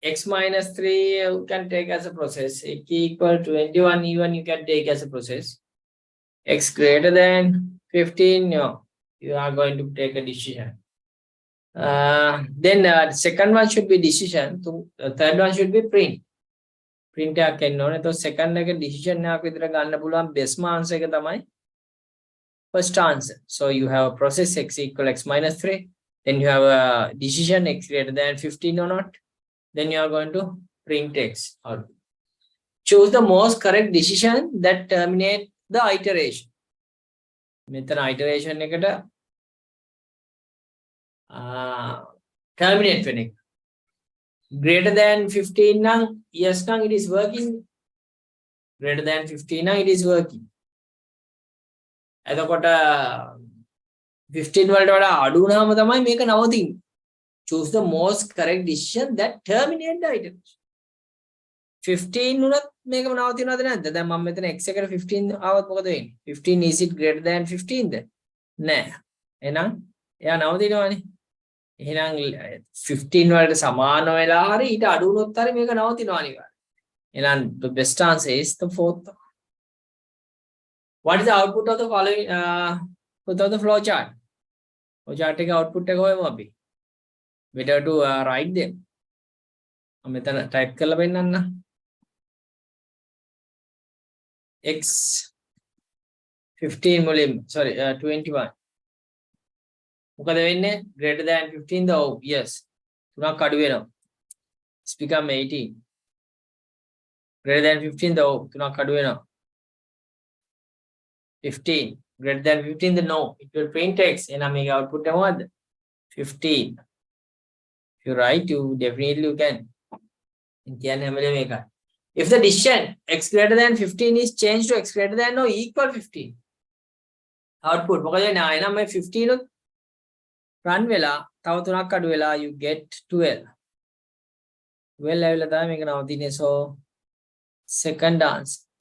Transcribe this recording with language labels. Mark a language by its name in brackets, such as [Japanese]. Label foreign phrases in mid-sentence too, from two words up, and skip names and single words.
[English] x minus 3 you can take as a process. X equal 21 even you can take as a process. X greater than 15, no, you are going to take a decision. Then second one should be decision. Third one should be print. [Sinhala] Print එකක් එන්න ඕනේ. එතකොට second එක decision එකක් විතර ගන්න පුළුවන් [English] best answer [Sinhala] එක තමයි [English] first answer. So you have a process x equal x minus 3. Then you have a decision x greater than 15 or not. Then you are going to print x. Or choose the most correct decision that terminate the iteration. [Sinhala] මෙතන iteration එකට terminate වෙන එක. [English] Greater than 15 now, yes now it is working. Greater than 15 now it is working. [Sinhala] එතකොට 15 වලට වඩා අඩු වුණාම තමයි මේක නවතින්නේ. [English] Choose the most correct decision that terminate the iteration. [Sinhala] 15 උනත් මේකම නවතිනවද නැද්ද? දැන් මම මෙතන x එකට 15 ආවොත් මොකද වෙන්නේ? 15 [English] is it greater than [Sinhala] 15 ද? නෑ. එහෙනම් එයා නවතිනවනේ. එහෙනම් 15 වලට සමාන වෙලා හරි ඊට අඩු වුණොත් හරි මේක නවතිනවා අනිවාර්යයෙන්. [English] එහෙනම් the best answer is the fourth. What is the output of the following of the flow chart? [Sinhala] Flow chart එකේ output එක හොයමු අපි. [English] Better to write them. [Sinhala] මම මෙතන type කරලා පෙන්නන්න. X 15 මුලින් sorry 21. මොකද වෙන්නේ? [English] Greater than 15 ද? Oh yes. [Sinhala] තුනක් අඩු වෙනවා. [English] It's become 18. Greater than 15 ද? Oh [Sinhala] තුනක් අඩු වෙනවා. [English] 15. Greater than 15 ද? No. It will print x. [Sinhala] එහෙනම් මේක output එක මොකද්ද? 15. [English] If you write, you definitely you can. [Sinhala] කියන්නේ හැම වෙලේම මේකයි. [English] If the decision x greater than 15 is changed to x greater than or equal 15. [Sinhala] Output මොකද වෙන්නේ? එහෙනම් මේ 15 උත් run වෙලා තව තුනක් අඩු වෙලා [English] you get 12. [Sinhala] 12 ඇවිල්ලා තමයි මේක නවතින්නේ. [English] So second answer.